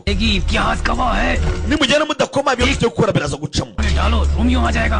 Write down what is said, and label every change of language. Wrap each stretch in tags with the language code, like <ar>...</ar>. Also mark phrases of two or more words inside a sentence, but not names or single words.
<hi>करेगी, इतिहास गवाह है।</hi> <rw>nimugenda mudakoma ibyo mufite gukora biraza gucamo</rw> <hi>डालो रोमियो आ जाएगा।</hi>